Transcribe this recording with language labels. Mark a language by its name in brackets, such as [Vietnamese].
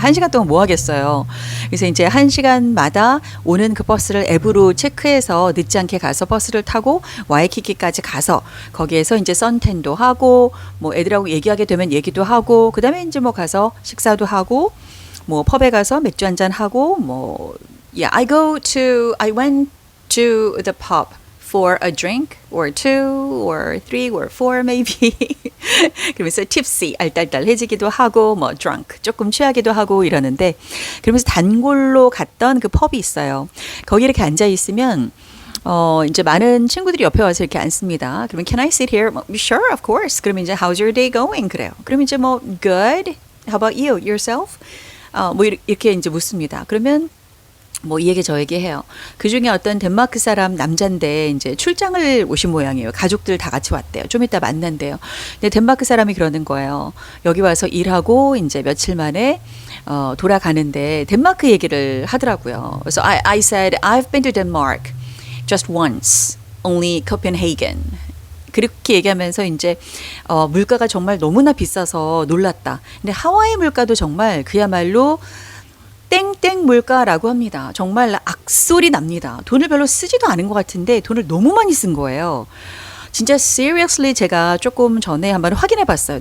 [Korean] 1시간 동안 뭐 하겠어요. 그래서 이제 1시간마다 오는 그 버스를 앱으로 체크해서 늦지 않게 가서 버스를 타고 와이키키까지 가서 거기에서 이제 선탠도 하고 뭐 애들하고 얘기하게 되면 얘기도 하고 그다음에 이제 뭐 가서 식사도 하고 뭐 펍에 가서 맥주 한잔 하고 뭐 [English] yeah, I went to the pub for a drink or two or three or four maybe. [Korean] 그러면서 tipsy 알딸딸해지기도 하고 뭐 drunk 조금 취하기도 하고 이러는데 그러면서 단골로 갔던 그 펍이 있어요. 거기 이렇게 앉아 있으면 이제 많은 친구들이 옆에 와서 이렇게 앉습니다. 그러면 [English] can I sit here? Sure, of course. [Korean] 그러면 이제 [English] how's your day going? [Korean] 그래요. 그러면 이제 뭐 good. [English] How about you? Yourself? [Korean] 뭐 이렇게 이제 묻습니다. 그러면 뭐 이 얘기 저 얘기 해요. 그 중에 어떤 덴마크 사람 남잔데 이제 출장을 오신 모양이에요. 가족들 다 같이 왔대요. 좀 이따 만난대요. 근데 덴마크 사람이 그러는 거예요. 여기 와서 일하고 이제 며칠 만에 돌아가는데 덴마크 얘기를 하더라고요. 그래서 [English] I said I've been to Denmark just once, only Copenhagen. [Korean] 그렇게 얘기하면서 이제 물가가 정말 너무나 비싸서 놀랐다. 근데 하와이 물가도 정말 그야말로 땡땡 물가라고 합니다. 정말 악소리 납니다. 돈을 별로 쓰지도 않은 것 같은데 돈을 너무 많이 쓴 거예요. 진짜 seriously 제가 조금 전에 한번 확인해 봤어요.